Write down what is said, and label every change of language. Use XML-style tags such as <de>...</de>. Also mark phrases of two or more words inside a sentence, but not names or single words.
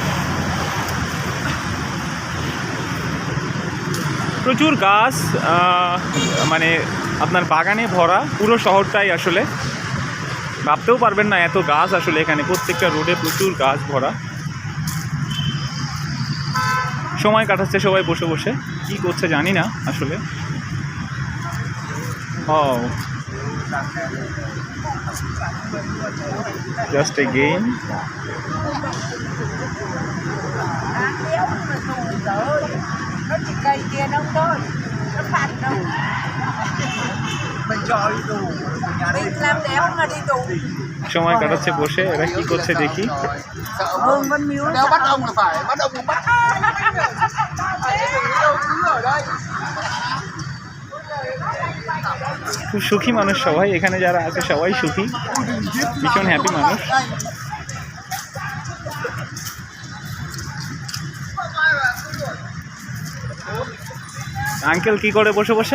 <bn>প্রচুর গাছ, মানে আপনার বাগানে ভরা পুরো শহরটাই, আসলে ভাবতেও পারবেন না এত গাছ আসলে এখানে, প্রত্যেকটা রোডে প্রচুর গাছ ভরা। সময় কাটাচ্ছে সবাই বসে বসে, কি করছে জানি না আসলে।</bn> <en>ও just a game.</en> <vi>Nó chỉ cây kia đâu thôi, nó phạt đâu. Mình cho đi tù, mình làm đéo mà đi tù.</vi> <bn>সময় কাটাচ্ছে বসে, এরা কি করছে দেখি।</bn> <vi>Đéo bắt ông là phải, bắt ông cũng bắt.</vi> <bn>খুব সুখী মানুষ সবাই এখানে, যারা আছে সবাই সুখী, ভীষণ হ্যাপি মানুষ। আঙ্কেল কি করে বসে বসে?</bn>